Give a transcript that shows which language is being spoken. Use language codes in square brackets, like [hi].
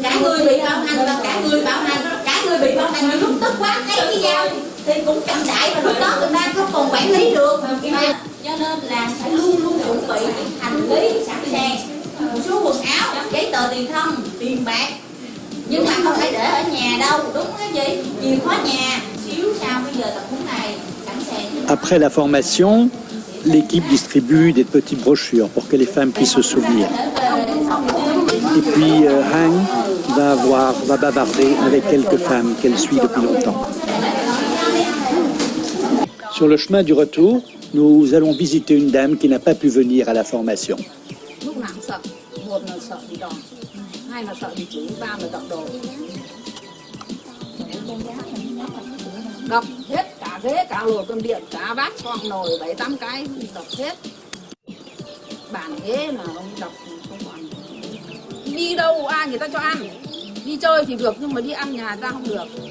[vi] Cả người bị bạo hành và cả người bạo hành, cả người bị bạo hành mà lúc tức quá thấy cái dao thì cũng chậm đại và lúc đó người ta không còn quản lý được mà cho nên là phải luôn luôn chuẩn bị hành lý sẵn sàng số quần áo, giấy tờ tùy thân, tiền bạc, nhưng mà không phải để ở nhà đâu, đúng cái gì chìa khóa nhà xíu sau bây giờ tập huấn này sẵn sàng. [fr] Après la formation, l'équipe distribue des petites brochures pour que les femmes puissent se souvenir. Et puis Hang va bavarder avec quelques femmes qu'elle suit depuis longtemps. Sur le chemin du retour, nous allons visiter une dame qui n'a pas pu venir à la formation. [vi] Lúc nào sợ, một là sợ bị đòn, hai là sợ bị chửi, ba là đập đồ. Đập hết cả ghế, cả lồi cơm điện, cả bát xoong nồi 7-8 cái đập hết. Bàn ghế là ông đập không còn. Đi đâu ai người ta cho ăn, đi chơi thì được nhưng mà đi ăn nhà ta không được.